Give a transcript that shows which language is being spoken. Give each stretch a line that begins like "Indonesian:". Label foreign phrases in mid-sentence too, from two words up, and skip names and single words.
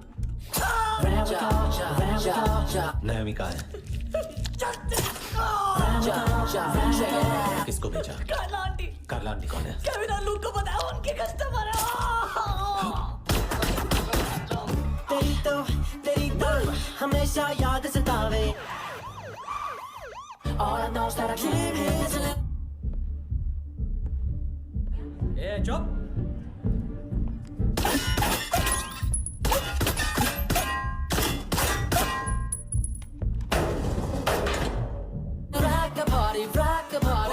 Hindi: नायोमी कहाँ है? किसको भेजा? कार्ला आंटी। कार्ला आंटी कौन है? केविन और लूक को पता है उनके कस्टमर है। तेरी तो हमेशा याद सतावे।
English: All I know is that I came here to live.
Hindi: ए चुप।
English: rock a party.